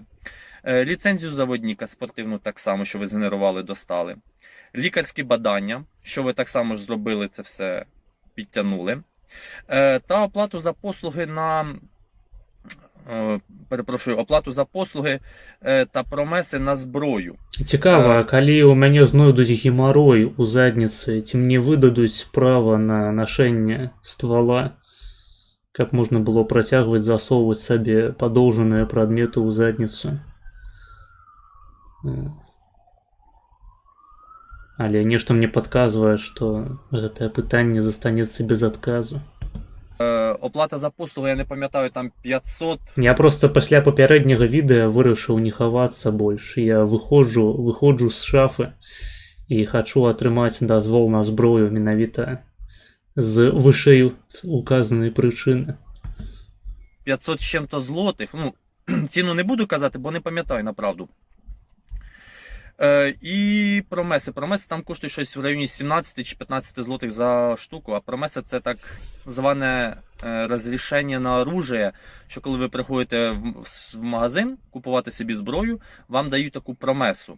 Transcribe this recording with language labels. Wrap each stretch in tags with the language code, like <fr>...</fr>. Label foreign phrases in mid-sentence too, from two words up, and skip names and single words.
<uk>Ліцензію заводника спортивну так само, що ви згенерували, достали. Лікарські бадання, що ви так само ж зробили, це все підтягнули. Та оплату за послуги оплату за послуги та промеси на зброю.</uk> <be>Цікаво, калі у мяне знойдуць гемарой у задніцы, ці мне выдадуць права на нашэнне ствола, каб можна было працягваць засоўваць сабе падоўжаныя прадметы ў задніцу. Але нешта мне падказвае, што гэтае пытанне застанецца без адказу.</be> <uk>Оплата за послуги, я не пам'ятаю, там 500...</uk> <be>Я просто пасля папярэдняга відэа вырашыў не хавацца больш. Я выходжу з шафы і хачу атрымаць дазвол на зброю менавіта з вышэй указанай прычыны.</be> <uk>500 з чим-то злотих. Ну, ціну не буду казати, бо не пам'ятаю, направду. І промеси. Промеси там коштують щось в районі 17 чи 15 злотих за штуку, а промеси це так зване розрішення</uk> <ru>на оружие,</ru> <uk>що коли ви приходите в магазин купувати собі зброю, вам дають таку промесу.</uk>